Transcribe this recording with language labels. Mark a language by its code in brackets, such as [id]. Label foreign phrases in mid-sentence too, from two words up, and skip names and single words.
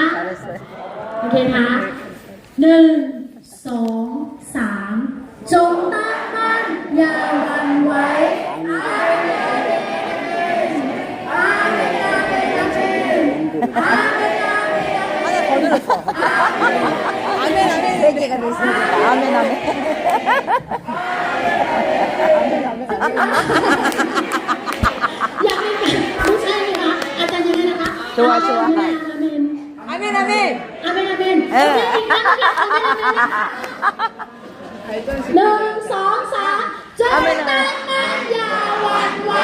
[ko] 잘했어요. [th] โอเคคะ1 2 3จงตั้งมั่นอย่าหวั่นไหวอาเมนอาเมนอาเมนอาเมนอาเมนอาเมน [ko] 하나 더 늘었어. 아멘, 아멘, 3개가 됐습니다. 아멘, 아멘. 아멘, 아멘, 아멘. [th] อยากเป็นผู้ชายไหมคะอาจารย์ยังไงนะคะ [ko] 좋아, 좋아. [th] อาเมน [ko] 아멘, 아멘. [th] อาเมนอาเมน [ko] 예. [th] อาเมนอีกครั้งหนึ่ง1 2 3จงตั้งมั่นอย่าหวั่นไหว